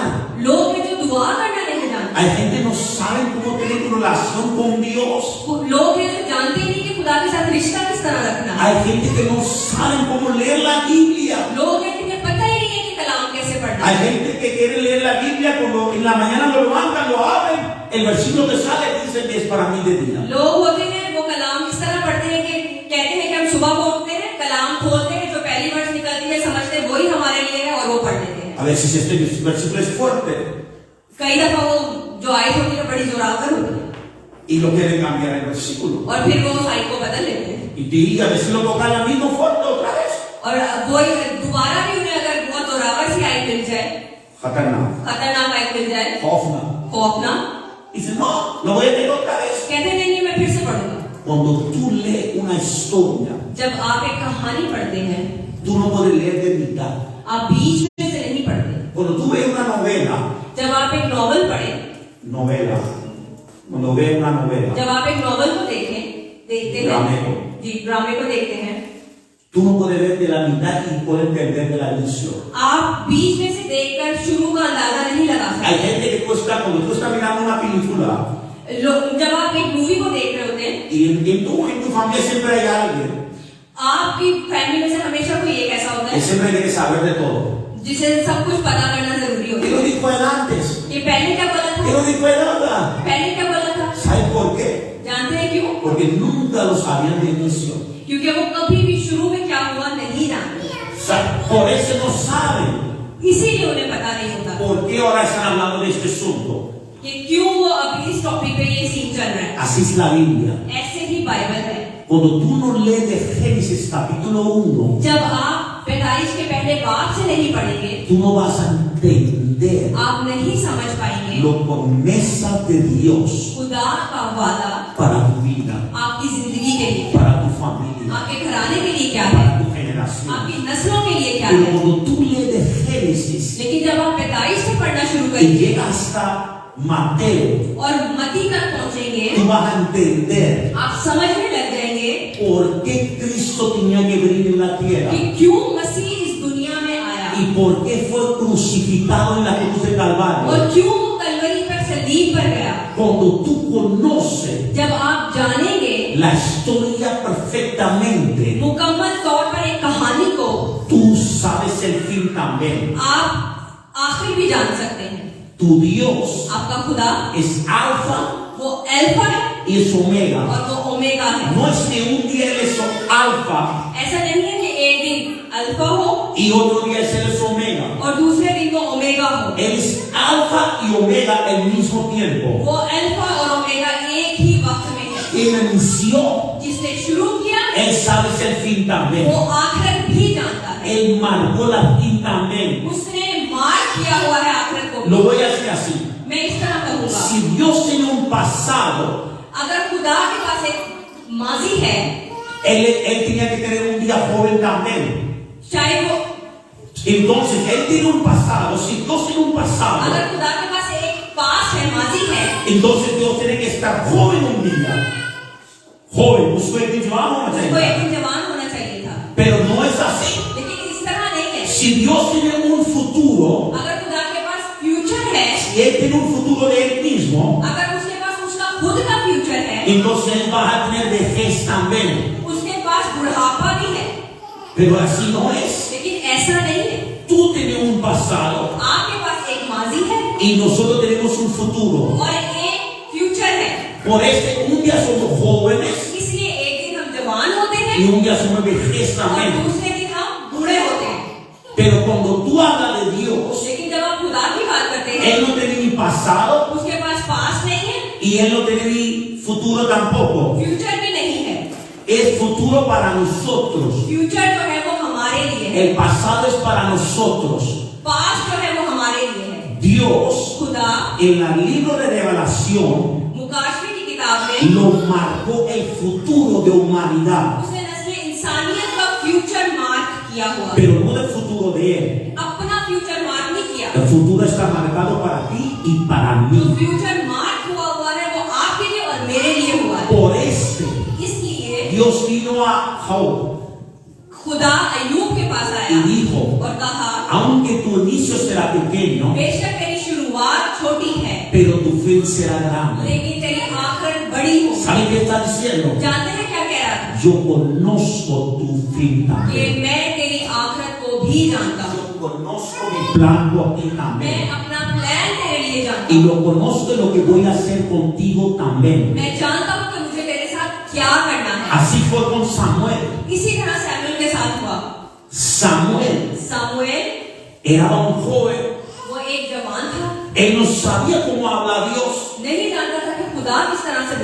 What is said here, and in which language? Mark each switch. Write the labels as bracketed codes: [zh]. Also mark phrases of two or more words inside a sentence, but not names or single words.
[ur] لوگ ہیں جو دعا کرنا نہیں جانتے, [es] hay gente que no sabe cómo tener una relación con Dios, [ur] لوگ ہیں جو جانتے نہیں کہ خدا کے ساتھ رشتہ کس طرح رکھنا ہے, [es] hay gente que no sabe cómo leer la Biblia, [ur] لوگ ہیں جنہیں پتا ہی نہیں ہے کہ کلام کیسے پڑھنا [es] hay [ur] है। [es] gente que quiere leer la Biblia cuando en la mañana lo levantan, lo abren, el versículo que sale dice que es para mí de día. [ur] لوگ ہوتے ہیں وہ کلام اس طرح پڑھتے ہیں کہ کہتے ہیں کہ ہم صبح کو اٹھتے ہیں، کلام کھولتے ہیں، جو پہلی ورس نکلتی ہے سمجھتے ہیں وہی ہمارے لیے ہے اور وہ پڑھ لیتے ہیں. [es] A veces este versículo es fuerte [ur] کئی دفعہ وہ جو آیت ہوتی ہے بڑی زوراور ہوتی ہے [es] y lo quieren cambiar el versículo. [ur] اور پھر وہ اس آیت کو بدل لیتے ہیں [es] Y diga, a veces lo tocan la misma fuerte otra vez. [ur] اور وہ دوبارہ بھی انہیں اگر بہت زوراور سی آیت مل جائے, खतरनाक, خطرناک آیت مل جائے, खौफनाक. खौफनाक, [es] Dice, no, lo voy a leer otra vez. [ur] کہتے نہیں میں پھر سے پڑھوں گا. [es] Cuando tú lees una historia, [ur] جب آپ ایک کہانی پڑھتے ہیں, [es] tú no puedes leer de mitad. [ur] آپ بیچ میں سے نہیں پڑھتے. [es] Cuando tú ves una novela, [ur] جب آپ ایک ناول پڑھیں, [es] cuando ves una novela, [ur] جب آپ ایک ناول کو دیکھتے ड्रामे हैं, को, جی ڈرامے کو دیکھتے ہیں, [es] tú no puedes ver de la mitad y puedes perder de la visión. [ur] آپ بیچ میں سے دیکھ کر شروع کا اندازہ نہیں لگا [es] Hay [ur] सकते। [es] gente que cuando tú estás mirando una película [ur] جب آپ ایک مووی کو دیکھ رہے ہوتے ہیں, [es] y en tu familia siempre hay alguien [ur] آپ کی فیملی میں سے ہمیشہ کوئی ایک ایسا ہوتا [es] que [ur] है [es] siempre tiene que saber de todo. [ur] جسے سب کچھ پتا کرنا ضروری ہوتا [es] ¿Qué lo [ur] है। [es] dijo él antes? [ur] یہ پہلے کیا بولا [es] ¿Qué [ur] था? [es] lo dijo él ahora? [ur] پہلے کیا بولا تھا? [es] ¿Sabes por qué? [ur] جانتے ہیں کیوں? [es] Porque nunca lo sabían de inicio. [ur] کیونکہ وہ کبھی بھی شروع میں کیا ہوا نہیں جانتے, [es] Por eso no saben [ur] اسی لیے انہیں پتا نہیں ہوتا [es] por qué ahora están hablando de este asunto. [ur] کہ کیوں وہ ابھی اس ٹاپک پہ یہ سین چل رہا ہے. [es] Así es la Biblia. [ur] ایسے ہی بائبل ہے. [es] Cuando tú no lees de Génesis capítulo 1, [ur] جب آپ پیدائش کے پہلے باب سے نہیں پڑھیں گے, [es] tú no vas a entender [ur] آپ نہیں سمجھ پائیں گے [es] lo promesa de Dios [ur] خدا کا وعدہ [es] para tu vida, [ur] آپ کی زندگی کے لیے, [es] para tu familia, [ur] آپ کے گھرانے کے لیے کیا ہے, [es] para tu generación. [ur] آپ کی نسلوں کے لیے کیا [es] Pero [ur] है। [es] cuando tú lees de Génesis [ur] لیکن جب آپ پیدائش سے پڑھنا شروع [es] y [ur] करेंगे [es] llegas hasta Mateo, [ur] اور متی تک پہنچیں گے, [es] tú vas a entender [ur] آپ سمجھنے لگ جائیں گے [es] por qué Cristo tenía que venir en la tierra [ur] کہ کیوں مسیح اس دنیا میں آیا [es] y por qué fue crucificado en la cruz de [ur] और [es] Calvario. [ur] کیوں وہ کلوری پر صلیب پر گیا. [es] Cuando tú conoces [ur] جب آپ جانیں گے [es] la historia perfectamente, [ur] مکمل طور پر ایک کہانی کو, [es] tú sabes el fin también. [ur] آپ آخر بھی جان سکتے ہیں. [es] Tu Dios [ur] آپ کا خدا [es] es alfa [ur] وہ الفا ہے [es] y es omega. [ur] اور وہ اومیگا ہے. [es] No es que un día él es alfa [ur] ایسا نہیں ہے کہ ایک دن الفا ہو [es] y otro día él es omega. [ur] اور دوسرے دن وہ اومیگا ہو. [es] Él es alfa y omega al mismo tiempo. [ur] وہ الفا اور اومیگا ایک ہی وقت میں ہے. [es] Él inició, [ur] جس نے شروع کیا [es] él sabe el fin también. [ur] وہ آخر بھی جانتا ہے. [es] Él marcó la fin también. [ur] اس نے مارک کیا ہوا ہے آخر کو. [es] Lo voy a decir así. [ur] میں اس طرح کہوں گا, [es] Si Dios tiene un pasado, [ur] اگر خدا کے پاس ایک ماضی ہے, [es] él tenía que tener un día joven también. [ur] چاہے وہ, [es] Entonces, él tiene un pasado. Si Dios tiene un [ur] अगर [es] pasado, [ur] خدا کے پاس ایک پاسٹ ہے، ماضی ہے, [es] entonces Dios tiene que estar joven un día. Joven, [ur] اس کو ایک دن جوان ہونا اس کو ایک चाहिए. دن جوان ہونا چاہیے تھا, [es] Pero no es así. [ur] لیکن اس طرح نہیں ہے. [es] Si Dios tiene un futuro, [ur] اگر خدا کے پاس فیوچر ہے, [es] si Él tiene un futuro de Él mismo, [ur] اگر اس کے پاس اس کا خود کا فیوچر ہے, [es] entonces Él va a tener vejez también. [ur] اس کے پاس بڑھاپا بھی ہے, [es] Pero así no es. [ur] لیکن ایسا نہیں ہے. [es] Tú tienes un pasado [ur] آپ کے پاس ایک ماضی ہے [es] y nosotros tenemos un futuro. [ur] اور ایک فیوچر ہے. [es] Por eso un día somos jóvenes [ur] اس لیے ایک دن ہم جوان ہوتے ہیں [es] y un día somos vejez [ur] और también. دوسرے دن ہم بوڑھے ہوتے ہیں. [es] Pero cuando tú hablas de Dios, [ur] لیکن جب آپ خدا کی بات کرتے ہیں, [es] Él no tiene ni pasado [ur] اس کے پاس پاسٹ نہیں ہے, [es] y Él no tiene ni futuro tampoco. [ur] فیوچر بھی نہیں ہے. [es] Es futuro para nosotros. [ur] فیوچر جو ہے وہ ہمارے لیے ہے, [es] El pasado es para nosotros. [ur] پاسٹ جو ہے وہ ہمارے لیے ہے. [es] Dios [ur] खुदा [es] en el libro de Revelación [ur] مکاشفے کی کتاب میں [es] lo marcó el futuro de humanidad, [ur] اس نے نسل انسانیت کا فیوچر مارک کیا ہوا ہے. [es] pero no el futuro de Él. [ur] اپنا فیوچر [es] El futuro está marcado para ti y para [ur] जो [es] mí. [ur] فیوچر مارک ہوا ہے وہ آپ کے لیے اور میرے لیے ہوا ہے. [es] Por este, [ur] इसलिए [es] Dios vino a Job [ur] خدا ایوب کے پاس [es] y [ur] आया [es] dijo, [ur] اور کہا, [es] aunque tu inicio será pequeño, [ur] بیشک تیری شروعات چھوٹی ہے [es] pero tu fin será grande. [ur] لیکن تیری آخرت بڑی ہوگی. [es] ¿Saben qué está diciendo? [ur] جانتے ہیں کیا کہہ رہا تھا? [es] Yo conozco tu fin [ur] कि [es] también. [ur] میں تیری آخرت کو بھی جانتا ہوں. [es] Yo conozco mi plan por ti [ur] मैं [es] también. [ur] اپنا پلان تیرے لیے جانتا [es] Y [ur] हूँ। [es] lo conozco lo que voy a hacer contigo también. [ur] میں جانتا ہوں کہ مجھے تیرے ساتھ کیا کرنا ہے. [es] Así fue con Samuel. [ur] اسی طرح سیموئیل کے ساتھ ہوا. [es] Samuel [ur] सामुएल [es] era un joven. [ur] وہ ایک جوان تھا, [es] Él no sabía cómo hablar a Dios. [ur] نہیں جانتا تھا کہ خدا کس طرح سے